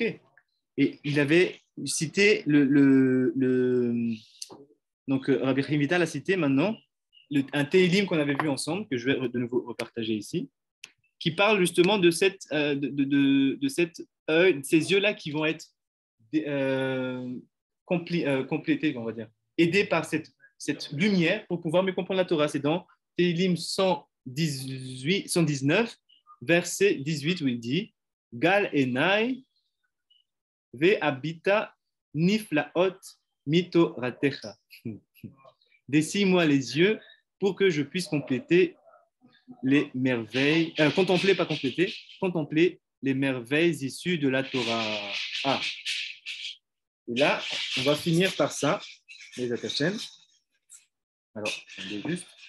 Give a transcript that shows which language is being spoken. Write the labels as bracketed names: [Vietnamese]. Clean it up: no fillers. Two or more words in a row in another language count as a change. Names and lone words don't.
[French] Et il avait cité donc, Rabbi Chaim Vital a cité maintenant un Tehillim qu'on avait vu ensemble, que je vais de nouveau repartager ici, qui parle justement de ces yeux-là qui vont être complétés, on va dire, aidés par cette lumière pour pouvoir mieux comprendre la Torah. C'est dans Tehillim 119, verset 18, où il dit [Hebrew] גל עיני ואביטה נפלאות מתורתך. [French] Dessille-moi les yeux pour que je puisse compléter les merveilles, contempler, pas compléter, contempler les merveilles issues de la Torah. Ah. Et là, on va finir par ça, les Hashem. Alors, attendez juste.